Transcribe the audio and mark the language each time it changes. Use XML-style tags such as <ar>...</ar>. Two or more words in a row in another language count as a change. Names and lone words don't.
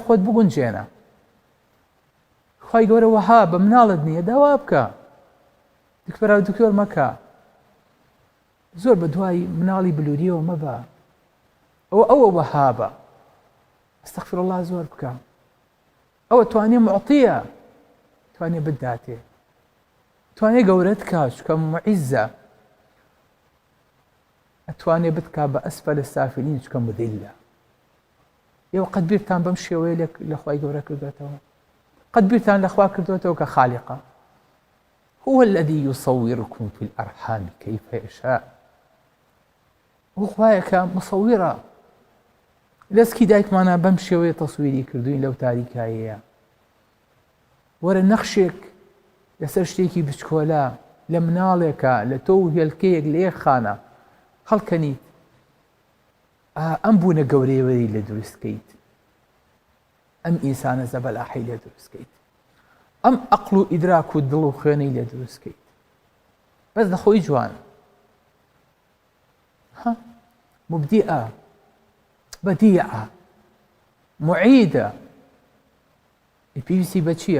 <ckb>خۆت بگونجێنە خوای گەورە وەها بە مناڵت نییە داوا بکە دکتۆرا دکتۆر مەکە زۆر بە دوای مناڵی بلووریەوە مەبە ئەوە وەهابە</ckb> <ar>ئەستەغفر الله</ar> <ckb>زۆر بکە ئەوە توانێ معتیە توانێ بداتێ توانێ گەورەت کات چکە معیزە ئەتوانێ بتکا بە</ckb> <ar>ئەسفەلە سافلین</ar> <ckb>چکە مذلە ئێوە قەت بیرتان بەم شێوەیە لە خوای گەورە کردوێتەوە قەت بیرتان لە خوا کردوێتەوە کە خالیقە</ckb> <ar>هو الذي يصوركم في الأرحام كيف يشاء هو</ar> <ckb>خوایەکە مصورە لەسکی دایکمانە بەم شێوەیە تەسویری کردوین لەو تاریکایەیە وەرە نەخشێک لەسەر شتێکی بچکۆلە لە مناڵێکە لە تۆ و هێلکەیەک لە یەک خانە هەڵکەنیت ئەم بوونە گەورەیەوەی لە دروستکەیت ئەم ئینسانە زەبەلاحی لێ دروستکەیت ئەم عەقڵ و ئیدراک و دڵ و خوێنەی لێ دروستکەیت بەس دەخۆی جوان مبدیئە</ckb> <ar>بديعة معيدة</ar> <ckb>پێویستی بە چییە؟</ckb>